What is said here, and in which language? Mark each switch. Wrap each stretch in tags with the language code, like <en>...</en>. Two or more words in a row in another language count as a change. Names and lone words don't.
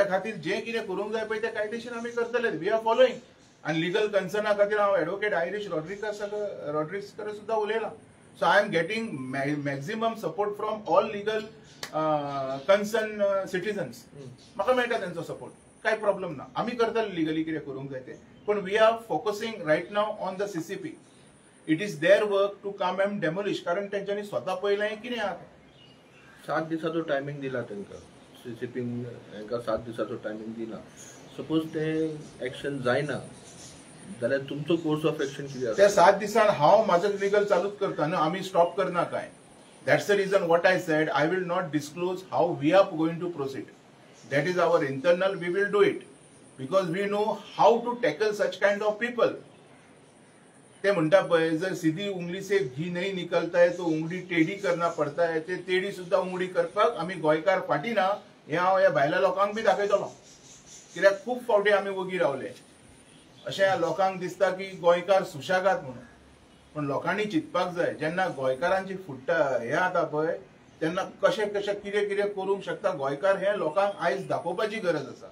<kok>खातीर जें कितें करूंक जाय पळय तें कायदेशीर आमी करतले</kok> <en>we are following</en> <kok>आनी</kok> <en>legal concern</en> <kok>खातीर हांव एडवोकेट आयरिश रॉड्रिग्स कडेन सुद्दां उलयलां</kok> <en>so I am getting maximum support from all legal concern citizens</en> <kok>म्हाका मेळटा तेंचो सपोर्ट कांय प्रॉब्लेम ना आमी करतले लिगली कितें करूंक जाय तें पण</kok> <en>we are focusing right now on the CCP it is their work to come and demolish</en> <kok>कारण तेंच्यांनी स्वता पळयलां कितें आहा 7 दिसाचो टायमींग दिला तांकां सीसीपी हांकां 7 दिसाचो टायमींग दिला सपोज ते एक्शन जायना जाल्यार तुमचो</kok> <en>course of action</en> <kok>कितें आसा त्या 7 दिसान हांव म्हाजो लिगल चालूच करता न्हू आमी स्टॉप करना काय</kok> <en>that's the reason what I said I will not disclose how we are going to proceed That is our internal, we will do it. Because we know how to tackle such kind of people.</en> <kok>ते म्हणता पळय</kok> <hi>जर सीधी उंगली से घी नहीं निकलता है तो उंगली टेढ़ी करना पड़ता है.</hi> <kok>ते टेढ़ी सुद्धा उंगली करपाक आमी गोंयकार फाटी ना हे हांव ह्या भायल्या लोकांक बी दाखयतलो. कित्याक खूब फावटी आमी वगी रावले. अशें लोकांक दिसता की गोंयकार सुशागात म्हणून. पण लोकांनी चिंतपाक जाय जेन्ना गोंयकारांची फुट्टा हे आता पळय तेन्ना कशें कशें कितें कितें करूंक शकता गोंयकार हे लोकांक आयज दाखोवपाची गरज आसा.</kok>